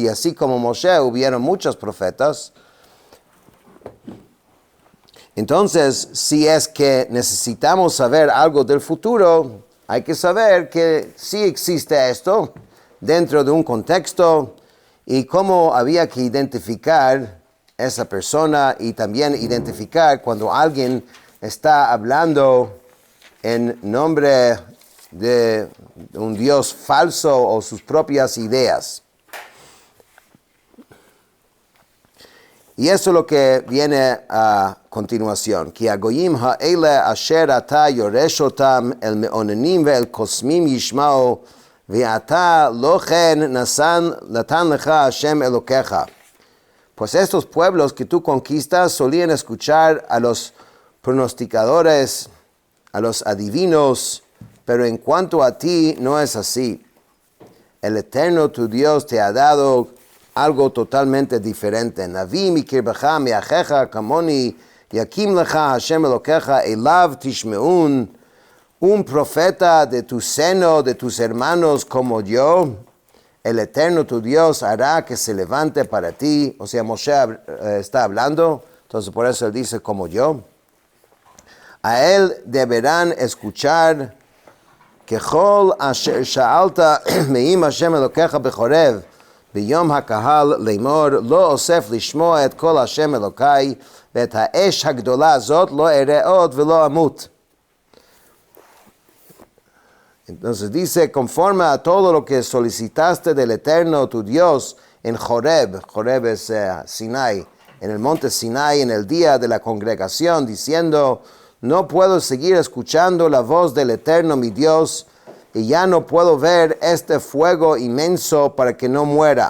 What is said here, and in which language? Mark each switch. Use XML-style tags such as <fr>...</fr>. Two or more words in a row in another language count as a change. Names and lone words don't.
<es>Y así como Moshe, hubieron muchos profetas. Entonces, si es que necesitamos saber algo del futuro, hay que saber que sí existe esto dentro de un contexto y cómo había que identificar esa persona y también identificar cuando alguien está hablando en nombre de un Dios falso o sus propias ideas. Y eso es lo que viene a continuación.</es> <he>כי הגויים האלה אשר אתה יורש אותם אל מאוננים ואל קוסמים ישמעו, ואתה לא כן נתן לך השם אלוקיך.</he> <es>Pues estos pueblos que tú conquistas solían escuchar a los pronosticadores, a los adivinos, pero en cuanto a ti no es así. El Eterno tu Dios te ha dado algo totalmente diferente.</es> <he>נביא מקרבך מאחיך כמני יקים לך השם אלוקיך אליו תשמעון.</he> <es>Un profeta de tu seno, de tus hermanos como yo, el Eterno tu Dios hará que se levante para ti. O sea, Moshe está hablando, entonces por eso él dice como yo. A él deberán escuchar que</es> <he>ככל אשר שאלת מעם השם אלוקיך בחורב ביום הקהל לאמור לא אוסף לשמוע את כל השם אלוקי ואת האש הגדולה הזאת לא אראה עוד ולא אמות.</he> <es>Entonces dice, conforme a todo lo que solicitaste del Eterno tu Dios en Joreb, Joreb es Sinai, en el monte Sinai, en el día de la congregación, diciendo, no puedo seguir escuchando la voz del Eterno mi Dios, y ya no puedo ver este fuego inmenso para que no muera.</es>